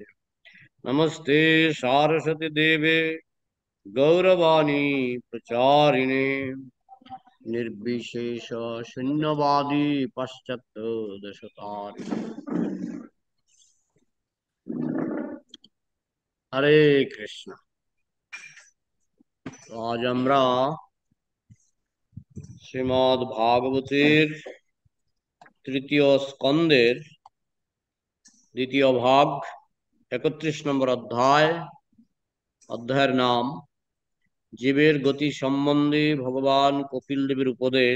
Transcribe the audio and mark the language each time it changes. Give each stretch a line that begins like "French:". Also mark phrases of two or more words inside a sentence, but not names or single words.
Sanskrit: नमस्ते सारस्वती देवे गौरवाणी प्रचारिणे निर्विशेष शून्यवादी पाश्चात्य दशतारिणे। हरे कृष्ण।
Bangla: आज আমরা শ্রীমদ্ ভাগবতের তৃতীয় স্কন্দের দ্বিতীয় ভাগ 31 নম্বর অধ্যায়। অধ্যায়ের নাম জীবের গতি সম্বন্ধে ভগবান কপিল দেবের উপদেশ।